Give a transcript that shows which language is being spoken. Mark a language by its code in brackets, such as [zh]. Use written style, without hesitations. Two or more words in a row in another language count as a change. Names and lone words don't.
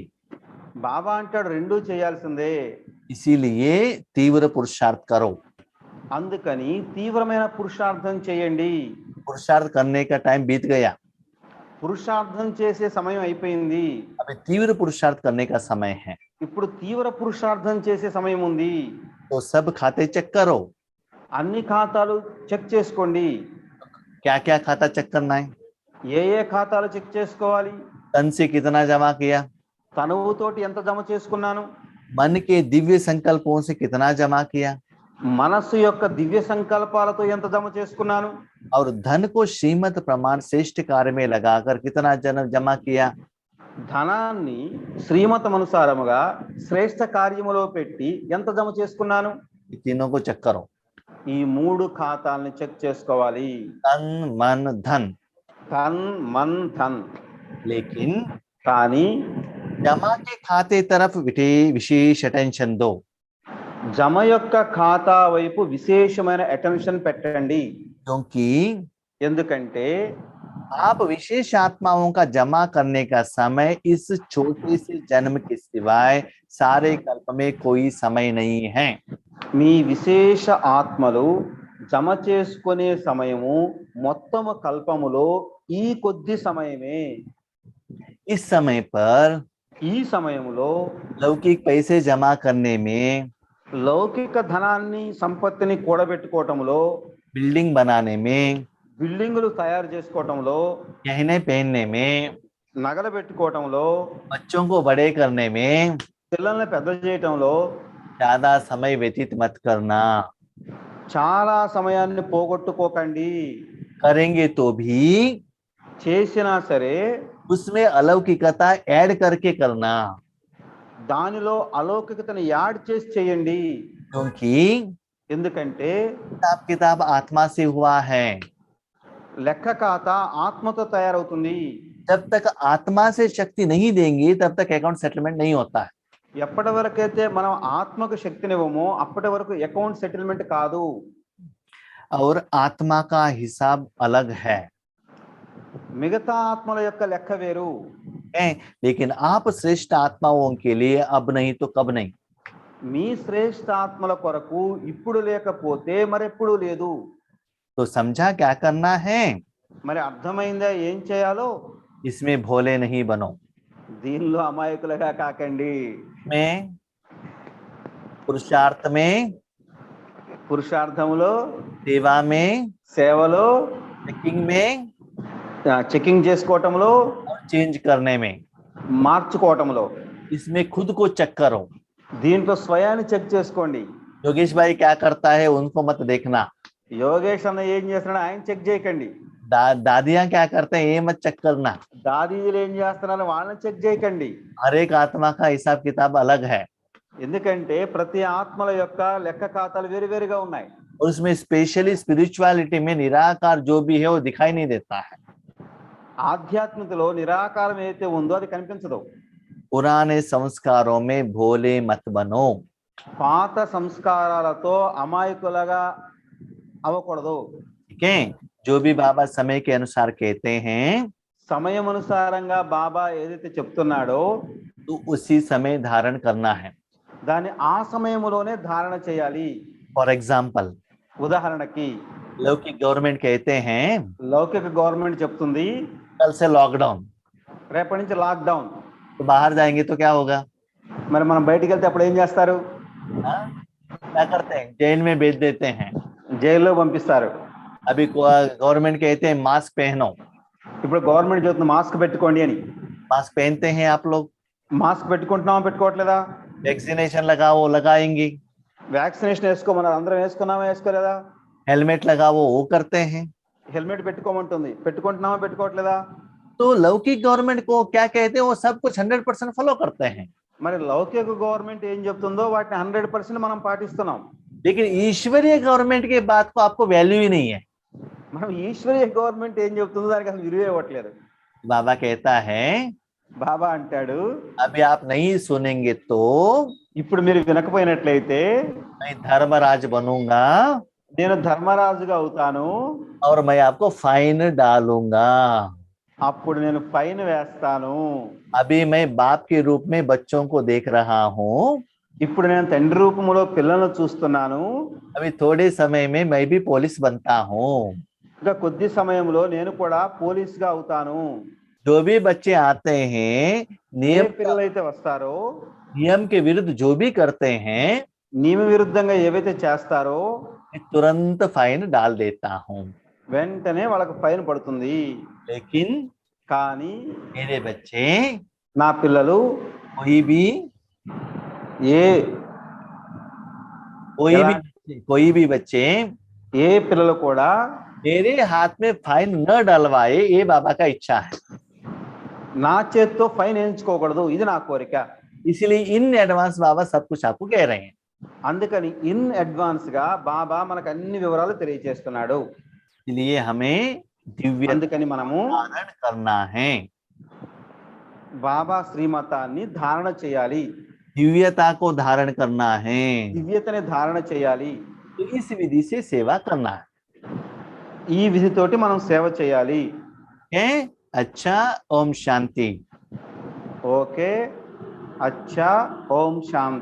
[te] బాబా అంటాడు రెండూ చేయాల్సిందే. [hi] इसीलिए तीव्र पुरुषार्थ करो. [te] అందుకని తీవ్రమైన పురుషార్థం చేయండి. [hi] पुरुषार्थ करने का टाइम बीत गया. [te] పురుషార్థం చేసే సమయం అయిపోయింది. [hi] अभी तीव्र पुरुषार्थ करने का समय है। [te] ఇప్పుడు తీవ్ర పురుషార్థం చేసే సమయం ఉంది. [hi] तो सब खाते चेक करो। [te] అన్ని ఖాతాలు చెక్ చేసుకోండి. [hi] क्या क्या खाता चेक करना है? [te] ఏ ఏ ఖాతాలు చెక్ చేసుకోవాలి? [hi] तन से कितना जमा किया, [te] తనువుతోటి ఎంత జమ చేసుకున్నాను, [hi] मन के दिव्य संकल्पों से कितना जमा किया, [te] మనస్సు యొక్క దివ్య సంకల్పాలతో ఎంత జమ చేసుకున్నాను, [hi] और धन को श्रीमत प्रमाण श्रेष्ठ कार्य में लगाकर कितना जमा किया। [te] ధనాన్ని శ్రీమతమనుసారముగా శ్రేష్ఠ కార్యములో పెట్టి ఎంత జమ చేసుకున్నాను. [hi] ये तीनों को चेक करो। [te] ఈ 3 ఖాతాలని చెక్ చేసుకోవాలి. [hi] तन मन धन। तन मन धन. लेकिन [te] కానీ [hi] जमा के खाते तरफ विशेष अटेंशन दो। [te] జమ యొక్క ఖాతా వైపు విశేషమైన అటెన్షన్ పెట్టండి. [hi] क्योंकि [te] ఎందుకంటే [hi] आप विशेष आत्माओं का जमा करने का समय इस छोटे से जन्म के सिवाय सारे कल्प में कोई समय नहीं है। [te] మీ విశేష ఆత్మలు జమ చేసుకునే సమయము మొత్తము కల్పములో ఈ కొద్ది సమయమే. [hi] इस समय पर [te] ఈ సమయములో [hi] लौकिक पैसे जमा करने में, [te] లౌకిక ధనాన్ని సంపత్తిని కూడబెట్టుకోవటంలో, [hi] बिल्डिंग बनाने में, [te] బిల్డింగులు తయారు చేసుకోవటంలో, [hi] गहने पहनने में, [te] నగలు పెట్టుకోవటంలో, [hi] बच्चों को बड़े करने में [te] పిల్లల్ని పెద్ద చేయటంలో [hi] ज्यादा समय व्यतीत मत करना। [te] చాలా సమయాన్ని పోగొట్టుకోకండి. [hi] करेंगे तो भी [te] చేసినా సరే [hi] उसमें अलौकिकता ऐड करके करना। [te] దానిలో అలౌకికతను యాడ్ చేసి చేయండి. [hi] क्योंकि [te] ఎందుకంటే [hi] हिसाब किताब आत्मा से हुआ है। [te] లెక్క ఖాతా ఆత్మతో తయారవుతుంది. [hi] जब तक आत्मा से शक्ति नहीं देंगे तब तक [en] account settlement [hi] नहीं होता है। [te] ఎప్పటి వరకైతే మనం ఆత్మకు శక్తినివ్వమో అప్పటి వరకు [en] account settlement [te] కాదు. [hi] और आत्मा का हिसाब अलग है, [te] మిగతా ఆత్మల యొక్క లెక్క వేరు. [hi] लेकिन आप श्रेष्ठ आत्माओं के लिए अब नहीं तो कब नहीं। [te] మీ శ్రేష్ఠ ఆత్మల కొరకు ఇప్పుడు లేకపోతే మరెప్పుడు లేదు. [hi] तो समझा क्या करना है? [te] మరి అర్థమైందా ఏం చేయాలో? [hi] इसमें भोले नहीं बनो। [te] దీనిలో అమాయకులుగా కాకండి. [hi] में पुरुषार्थ में, [te] పురుషార్థములో, [hi] सेवा में, [te] సేవలో, [hi] चेकिंग में [te] చెకింగ్ చేసుకోవటంలో, [hi] और चेंज करने में, [te] మార్చుకోవటంలో, [hi] इसमें खुद को चेक करो। [te] దీంట్లో స్వయాన్ని చెక్ చేసుకోండి. [hi] योगेश भाई क्या करता है उनको मत देखना। [te] యోగేష్ అన్న ఏం చేస్తున్నాడు ఆయన చెక్ చేయకండి. [hi] दादियां क्या करते हैं ये मत चेक करना। [te] దాదీలు ఏం చేస్తున్నారు వాళ్ళని చెక్ చేయకండి. [hi] हर एक आत्मा का हिसाब किताब अलग है [te] ఎందుకంటే ప్రతి ఆత్మల యొక్క లెక్క ఖాతాలు వేరువేరుగా ఉన్నాయి. [hi] और उसमें [en] specially spirituality [hi] में निराकार जो भी है वो दिखाई नहीं देता है। [te] ఆధ్యాత్మికలో నిరాకారం ఏదైతే ఉందో అది కనిపించదు. [hi] पुराने संस्कारों में भोले मत बनो। [te] పాత సంస్కారాలతో అమాయకులుగా అవ్వకూడదు. [hi] ठीक है, जो भी बाबा समय के अनुसार कहते हैं [te] సమయం అనుసారంగా బాబా ఏదైతే చెప్తున్నాడో [hi] तो उसी समय धारण करना है। [te] దాన్ని ఆ సమయంలోనే ధారణ చేయాలి. [en] for example, [te] ఉదాహరణకి [hi] लौकिक गवर्नमेंट कहते हैं [te] లౌకిక గవర్నమెంట్ చెప్తుంది [hi] कल से लॉकडाउन, [te] రేపటి నుంచి లాక్డౌన్. [hi] तो बाहर जाएंगे तो क्या होगा? [te] మరి మనం బయటికి వెళ్తే అప్పుడు ఏం చేస్తారు? [hi] हाँ? क्या करते हैं? जेल में भेज देते हैं। [te] జైల్లో పంపిస్తారు. [hi] अभी गवर्नमेंट कहते हैं मास्क पहनो, [te] ఇప్పుడు గవర్నమెంట్ చెప్తుంది మాస్క్ పెట్టుకోండి అని. [hi] मास्क पहनते हैं आप लोग? [te] మాస్క్ పెట్టుకుంటున్నామా పెట్టుకోవట్లేదా? [hi] वैक्सीनेशन लगाओ, लगाएंगे। [te] వ్యాక్సినేషన్ వేసుకోమన్నారు అందరం వేసుకున్నామా వేసుకోలేదా? [hi] हेलमेट लगाओ, वो करते हैं। [te] హెల్మెట్ పెట్టుకోమంటుంది పెట్టుకుంటున్నామా పెట్టుకోవట్లేదా? [hi] तो लौकिक गवर्नमेंट को क्या कहते हैं वो सब कुछ 100% फॉलो करते हैं। [te] మరి లౌకిక గవర్నమెంట్ ఏం చెప్తుందో వాటిని 100% మనం పాటిస్తున్నాం. [hi] लेकिन ईश्वरीय गवर्नमेंट के बात को आपको वैल्यू ही नहीं है। [te] మనం ఈశ్వరీయ గవర్నమెంట్ ఏం చెప్తుందో దానికి అసలు విలువ ఇవ్వట్లేదు. [hi] बाबा कहता है [te] బాబా అంటాడు [hi] अभी आप नहीं सुनेंगे तो [te] ఇప్పుడు మీరు వినకపోయినట్లయితే [hi] मैं धर्मराज बनूंगा [te] నేను ధర్మరాజుగా అవుతాను, [hi] और मैं आपको फाइन डालूंगा। [te] అప్పుడు నేను ఫైన్ వేస్తాను. [hi] अभी मैं बाप के रूप में बच्चों को देख रहा हूँ, [te] ఇప్పుడు నేను తండ్రి రూపంలో పిల్లలను చూస్తున్నాను. [hi] अभी थोड़े समय में मैं भी पुलिस बनता हूँ। [te] ఇంకా కొద్ది సమయంలో నేను కూడా పోలీస్ గా అవుతాను. [hi] जो भी बच्चे आते हैं [te] ఏ [hi] नियम [te] పిల్లలైతే వస్తారో [hi] नियम के विरुद्ध जो भी करते हैं [te] నియమ విరుద్ధంగా ఏవైతే చేస్తారో [hi] मैं तुरंत फाइन डाल देता हूँ। [te] వెంటనే వాళ్ళకి ఫైన్ పడుతుంది। [hi] लेकिन [te] కానీ [hi] मेरे बच्चे [te] నా పిల్లలు ఏ ఎలా- [hi] कोई भी बच्चे [te] ఏ పిల్లలు కూడా [hi] मेरे हाथ में फाइन न डलवाए, ये बाबा का इच्छा है। [te] నా చేత్తో ఫైన్ వేయించుకోకూడదు, ఇది నా కోరిక। [hi] इसलिए [en] in advance [hi] बाबा सब कुछ आपको कह रहे हैं। [te] అందుకని [en] in advance [te] గా బాబా మనకు అన్ని వివరాలు తెలియజేస్తున్నాడు। [hi] इसलिए हमें दिव्य [te] అందుకని మనము [hi] धारण करना है, [te] బాబా శ్రీమతాన్ని ధారణ చేయాలి, [hi] दिव्यता को धारण करना है, [te] దివ్యతని ధారణ చేయాలి। [hi] तो इस विधि से सेवा करना [te] ఈ విధితోటి మనం సేవ చేయాలి। [hi] है। अच्छा, ओम शांति। [te] ఓకే, అచ్చా, ఓం శాంతి।